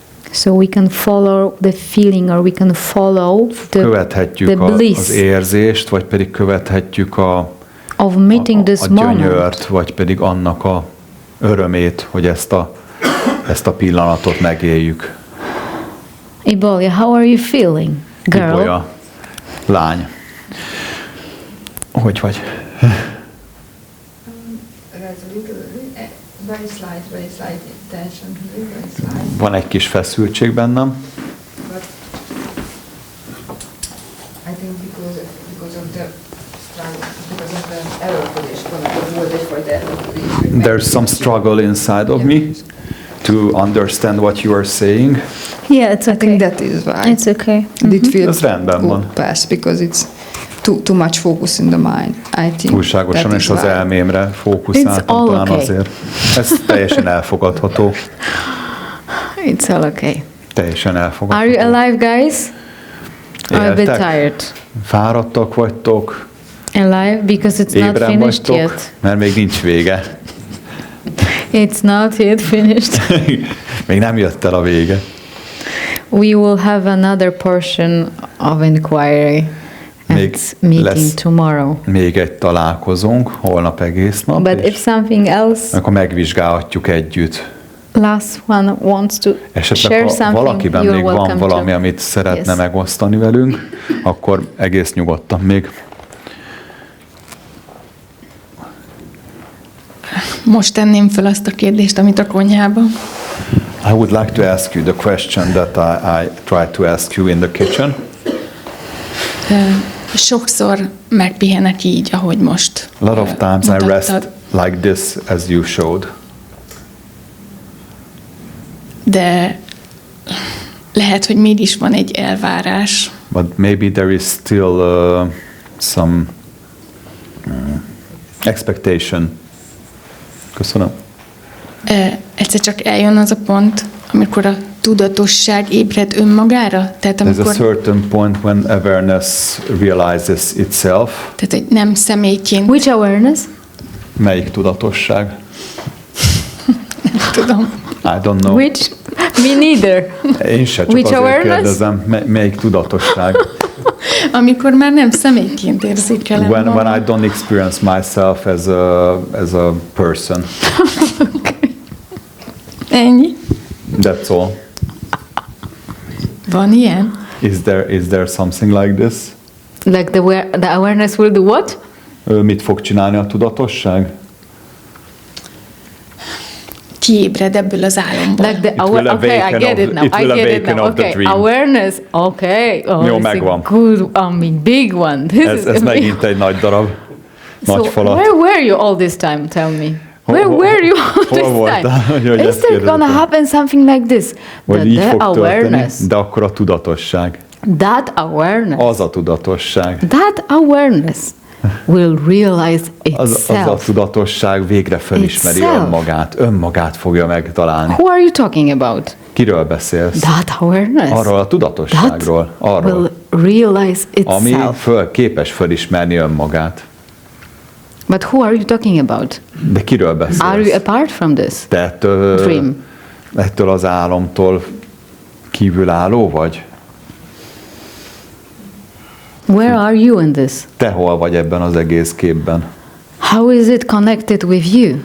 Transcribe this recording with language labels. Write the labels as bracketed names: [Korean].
[English] So we can follow the feeling, or we can follow [Hungarian] követhetjük [English] the bliss [Hungarian] az érzést, vagy pedig követhetjük a gyönyört, vagy pedig annak a örömét, hogy ezt a pillanatot megéljük. [English] Ibolya, how are you feeling, girl? [Hungarian] Ibolya, lány. Hogy vagy? [English] Very slight tension here, very slight. [Hungarian] Van egy kis feszültség bennem. [English] But I think because of the struggle, because of the [Hungarian] erőlködés, volt egyfajta erőlködés. [English] There's some struggle inside of me to understand what you are saying. Yeah, it's okay. I think that is why. It's okay. It feels [Hungarian] ez rendben van. [English] Pass because it's too much focus in the mind. I think [Hungarian] túlságosan és az elmémre fókuszáltam, talán azért. Ez teljesen elfogadható. [English] It's all okay. [Hungarian] Teljesen elfogadható. [English] Are you alive, guys? I'm a bit tired. [Hungarian] Fáradtak vagytok? [English] Alive, because it's not finished [Hungarian] vagytok, [English] yet. [Hungarian] Mert még nincs vége. [English] It's not yet finished. [Hungarian] Még nem jött el a vége. [English] We will have another portion of inquiry. Meeting tomorrow. [Hungarian] Még egy találkozónk, holnap egész nap. [English] But if something else, [Hungarian] akkor megvizsgálhatjuk együtt. [English] Last one wants to share something, [Hungarian] valakiben még van valami, amit szeretne megosztani velünk, akkor egész nyugodtan még. Most tenném fel azt a kérdést, amit a konyhában. [English] I would like to ask you the question that I tried to ask you in the kitchen. [Hungarian] Sokszor megpihenek így, ahogy most [English] A lot of times I rest like this, as you showed. [Hungarian] De lehet, hogy mégis van egy elvárás. [English] But maybe there is still some expectation. [Hungarian] Köszönöm. Egyszer csak eljön az a pont, amikor a tudatosság ébred önmagára. Tehát amikor, [English] there's a certain point when awareness realizes itself. [Hungarian] Tehát egy nem személyként. [English] Which awareness? [Hungarian] Melyik tudatosság? Nem tudom. [English] I don't know. Which? Me neither. [Hungarian] Én se, csak azért kérdezem, melyik tudatosság? Amikor már nem személyként érzékelem. [English] When I don't experience myself as a person. [Hungarian] Okay. Ennyi? [English] That's all. [Hungarian] Van ilyen? [English] Is there something like this? Like the awareness will do what? [Hungarian] Mit fog csinálni a tudatosság? Kiébred ebből az álomból. [English] Like okay, I get it now. I get it now. Okay, awareness. Okay. Oh, [Hungarian] jó, megvan. [English] Good, big one. [Hungarian] Ez megint egy nagy darab. Nagy falat. [English] Where were you all this time? Tell me. Where were you all this time? Is there gonna happen something like this? [Hungarian] Vagy így fog történni, de akkor a tudatosság. [English] That awareness. [Hungarian] Az a tudatosság. [English] That awareness will realize itself. [Hungarian] Az a tudatosság végre felismeri önmagát fogja megtalálni. [English] Who are you talking about? [Hungarian] Kiről beszélsz? [English] That awareness. [Hungarian] Arról a tudatosságról. Arról. [English] Will realize itself. [Hungarian] Ami képes felismerni önmagát. [English] But who are you talking about? [Hungarian] De kiről beszélsz? [English] Are you apart from this dream? [Hungarian] Ettől az álomtól kívülálló vagy? [English] Where are you in this? [Hungarian] Te hol vagy ebben az egész képben? [English] How is it connected with you?